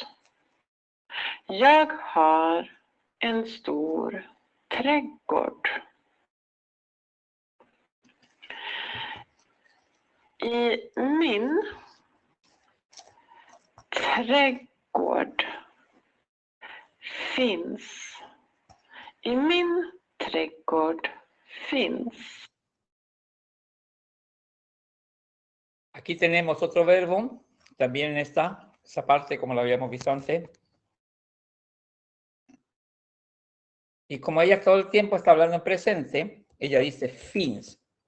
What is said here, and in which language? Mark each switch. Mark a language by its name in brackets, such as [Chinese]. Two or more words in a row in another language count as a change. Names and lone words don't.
[Swedish] Jag har en stor trädgård. I min trädgård finns. [Spanish] Aquí tenemos otro verbo, también en esa parte como lo habíamos visto antes. Y como ella todo el tiempo está hablando en presente, ella dice finns.